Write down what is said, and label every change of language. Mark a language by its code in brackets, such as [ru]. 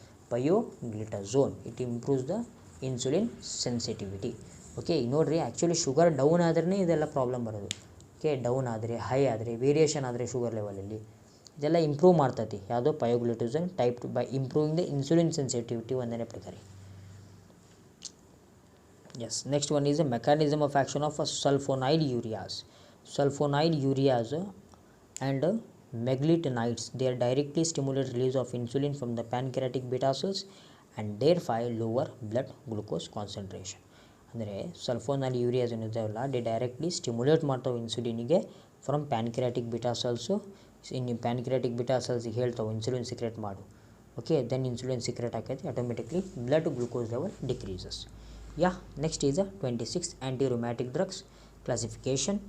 [en] Pioglitazone it improves the insulin sensitivity. [kn] Okay, ನೋಡಿರಿ, actually sugar down ಆದ್ರೇ ಇದೆಲ್ಲ ಪ್ರಾಬ್ಲಮ್ ಬರೋದು. ಓಕೆ, ಡೌನ್ ಆದರೆ, ಹೈ ಆದರೆ, ವೇರಿಯೇಷನ್ ಆದರೆ ಶುಗರ್ ಲೆವೆಲಲ್ಲಿ ಇದೆಲ್ಲ ಇಂಪ್ರೂವ್ ಮಾಡ್ತೈತಿ. ಯಾವುದು? [en] pioglitazone type 2 by improving the insulin sensitivity [kn] ಒಂದನೇ ಪ್ರಕಾರ. [en] Yes, next one is the mechanism of action of sulfonylureas. Sulfonylureas and meglitinides, they are directly stimulate release of insulin from the pancreatic beta cells and thereby lower blood glucose concentration. [kn] ಅಂದರೆ ಸಲ್ಫೋನೈಲ್ಯೂರಿಯಾಸ್ ಏನಿದಾವಲ್ಲ, they directly stimulate ಮಾಡ್ತಾವೆ ಇನ್ಸುಲಿನಿಗೆ [en] From pancreatic beta cells. [kn] Pancreatic beta ಸೆಲ್ಸಿಗೆ ಹೇಳ್ತಾವೆ insulin secret ಮಾಡು. Okay, then insulin secret ಆಕೈತಿ, [en] Automatically blood glucose level decreases. Next is 26 anti rheumatic drugs classification.